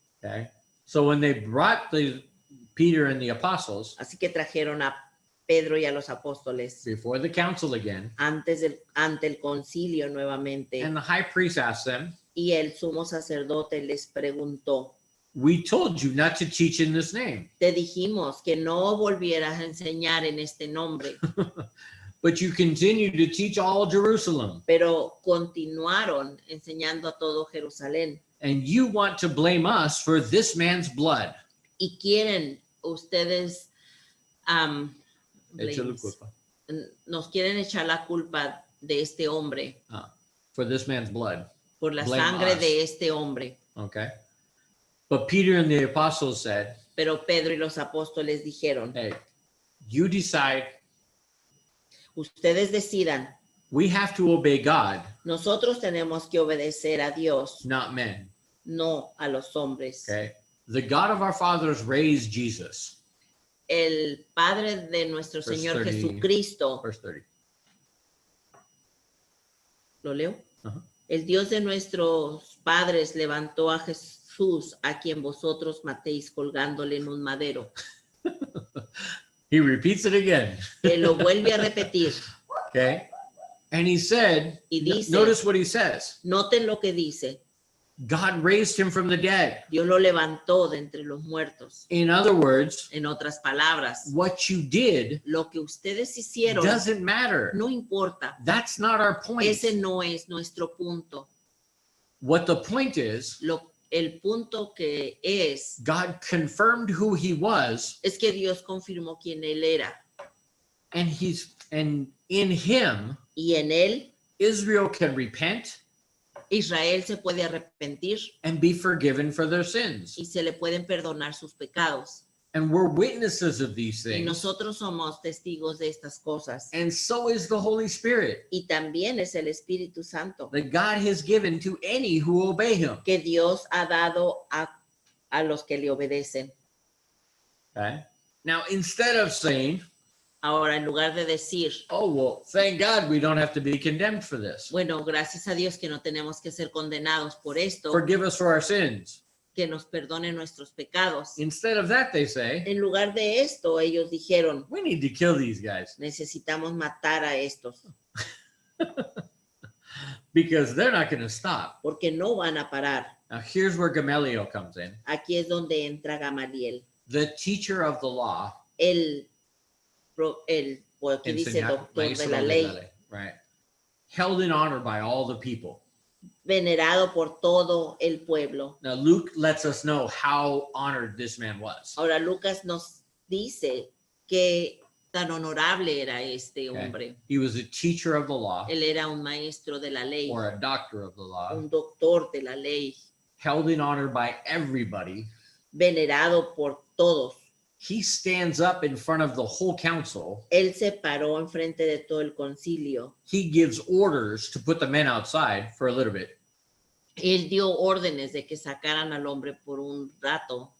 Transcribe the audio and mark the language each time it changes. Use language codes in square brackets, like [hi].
[en] Okay. So when they brought the Peter and the apostles [es] Así que trajeron a Pedro y a los apóstoles [en] before the council again, [es] ante el concilio nuevamente. [en] and the high priest asked them, [es] Y el sumo sacerdote les preguntó, [en] we told you not to teach in this name, [es] te dijimos que no volvieras a enseñar en este nombre, [en] but you continue to teach all Jerusalem, [es] pero continuaron enseñando a todo Jerusalén. [en] and you want to blame us for this man's blood. [es] Y quieren ustedes, Échale culpa. nos quieren echar la culpa de este hombre, [en] For this man's blood. [es] por la [en] Blame [es] sangre [en] us. [es] de este hombre. [en] Okay. But Peter and the apostles said, [es] Pero Pedro y los apóstoles dijeron, [en] hey, you decide. [es] ustedes decidan, [en] We have to obey God, [es] nosotros tenemos que obedecer a Dios, [en] not men. [es] no a los hombres. [en] Okay. The God of our fathers raised Jesus. [es] El Padre de nuestro [en] Verse [es] Señor [en] 30. [es] Jesucristo, [en] Verse 30. [es] ¿lo leo? Ajá. El Dios de nuestros padres levantó a Jesús, a quien vosotros matéis colgándole en un madero. [en] He repeats it again. [es] Él lo vuelve a repetir. [en] Okay. And he said, [es] Y dice, [en] notice what he says. [es] noten lo que dice. [en] God raised him from the dead. [es] Dios lo levantó de entre los muertos. [en] In other words, [es] En otras palabras, [en] what you did [es] lo que ustedes hicieron [en] doesn't matter. [es] no importa. [en] That's not our point. [es] Ese no es nuestro punto. [en] What the point is, [es] El punto que es [en] God confirmed who he was, [es] que Dios confirmó quién él era. [en] and in him, [es] Y en él, [en] Israel can repent [es] Israel se puede arrepentir [en] and be forgiven for their sins. [es] y se le pueden perdonar sus pecados. [en] And we're witnesses of these [es] Y [en] things. [es] nosotros somos testigos de estas cosas. [en] And so is the Holy Spirit [es] Y también es el Espíritu Santo [en] that God has given to any who obey him. [es] que Dios ha dado a los que le obedecen. [en] Okay? Now, instead of saying, [es] Ahora, en lugar de decir, [en] oh, well, thank God we don't have to be condemned for this. [es] bueno, gracias a Dios que no tenemos que ser condenados por esto, [en] Forgive us for our sins. [es] que nos perdone nuestros pecados. [en] Instead of that, they say, [es] En lugar de esto, ellos dijeron, [en] we need to kill these guys [es] necesitamos matar a estos, [en] because they're not going to stop. [es] porque no van a parar. [en] Now, here's where Gamaliel comes in. [es] Aquí es donde entra Gamaliel, The teacher of the law, pues, que dice doctor de maestro la de ley, la ley, right? [en] Held in honor by all the people. [es] venerado por todo el pueblo. [en] Now, Luke lets us know how honored this man was. [es] Ahora Lucas nos dice que tan honorable era este [en] Okay. [es] hombre. [en] He was a teacher of the law, [es] Él era un maestro de la ley, [en] or a doctor of the law, [es] un doctor de la ley, [en] held in honor by everybody. [es] venerado por todos. [en] He stands up in front of the whole council. [es] Él se paró enfrente de todo el concilio. [en] He gives orders to put the men outside for a little bit. [es] Él dio órdenes de que sacaran al hombre por un rato.